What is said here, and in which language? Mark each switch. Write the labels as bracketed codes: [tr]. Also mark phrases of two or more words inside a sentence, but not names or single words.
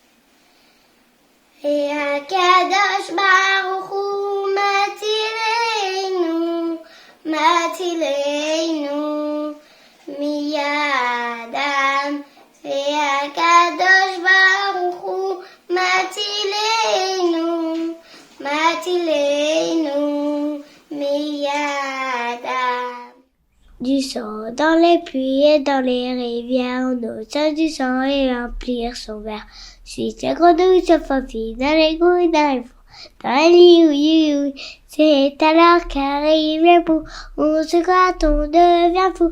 [he] הקדוש ברוך הוא מצילנו מידם, והקדוש ברוך הוא מצילנו מידם. [fr] Du sang dans les puits et dans les rivières, on ose du sang et remplir son verre. Si c'est grenouille, ça fait dans les couilles, dans les fours, dans les lits, oui, oui. C'est alors qu'arrive le bout, on se gratte, on devient fou.